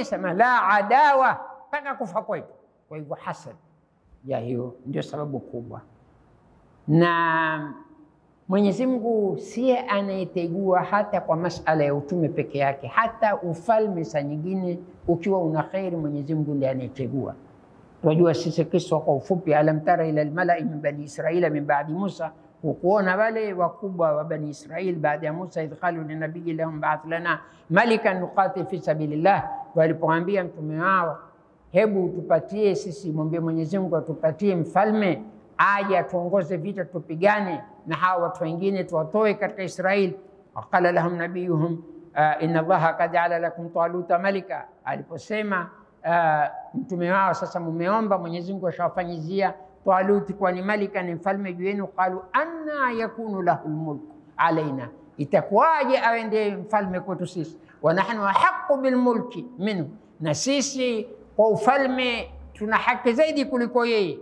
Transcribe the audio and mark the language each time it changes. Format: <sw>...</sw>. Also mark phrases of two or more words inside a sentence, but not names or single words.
<sw>Sema la adawa mpaka kufa kwetu. Kwa hivyo hasad ya hiyo ndio sababu kubwa, na Mwenyezi Mungu siye anayetegua hata kwa masala ya utume peke yake, hata ufalme saa nyingine ukiwa una khairi, Mwenyezi Mungu ndiye anayetegua. Tunajua sisi kisa kwa ufupi,</sw> <ar>ألم تر إلى الملإ من بني إسرائيل من بعد موسى,</ar> <sw>kuona wale wakubwa wa bani Israil baada ya Musa,</sw> <ar>إذ قالوا لنبي لهم ابعث لنا ملكا نقاتل في سبيل الله,</ar> <sw>walipoambia mtume wao, hebu tupatie sisi, mwambie Mwenyezi Mungu atupatie mfalme aje atuongoze vita tupigane na hawa watu wengine tuwatoe katika Israeli.</sw> <ar>وقال لهم نبيهم إن الله قد جعل لكم طالوت ملكا,</ar> <sw>aliposema mtume wao, sasa mumeomba Mwenyezi Mungu ashawafanyizia Taluti kwa ni malika, ni mfalme juu yenu.</sw> <ar>قالوا أنى يكون له الملك علينا,</ar> <sw>itakuwaje awe ndiye mfalme kwetu sisi?</sw> <ar>ونحن أحق بالملك منه,</ar> <sw>na sisi kwa ufalme tuna haki zaidi kuliko yeye.</sw>